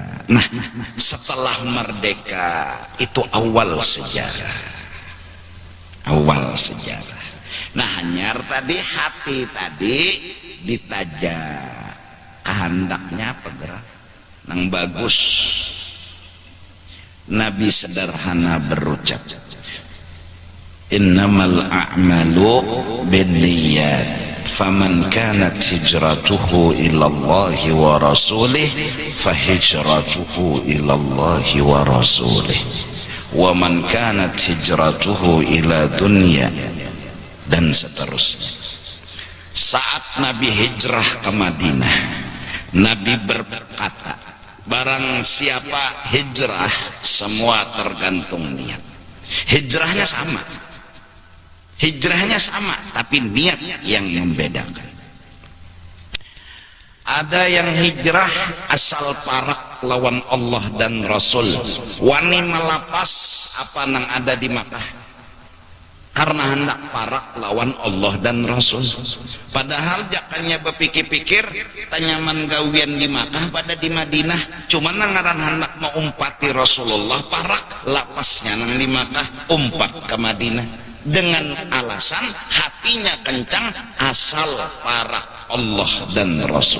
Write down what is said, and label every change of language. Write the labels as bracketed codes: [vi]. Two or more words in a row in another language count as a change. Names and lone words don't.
[bjn] Nah, setelah merdeka itu awal sejarah. Awal sejarah. Nah, hanyar tadi hati tadi ditajak kehendaknya apa gerak nang bagus. Nabi sederhana berucap, [ar] إنما الأعمال بالنيات فمن كانت هجرته إلى الله ورسوله فهجرته إلى الله ورسوله ومن كانت هجرته إلى دنيا, [bjn] dan seterusnya. Saat Nabi hijrah ke Madinah, Nabi berkata, barang siapa hijrah, semua tergantung niat. Hijrahnya sama, hijrahnya sama, tapi niat yang membedakan. Ada yang hijrah asal parak lawan Allah dan Rasul, wani melapas apa nang ada di Makkah karena hendak parak lawan Allah dan Rasul. Padahal jakannya berpikir-pikir tanyaman gawian di Makkah pada di Madinah, cuma nangaran hendak mau umpati Rasulullah, parak lapasnya nang di Makkah, umpat ke Madinah dengan alasan hatinya kencang asal parak Allah dan Rasul.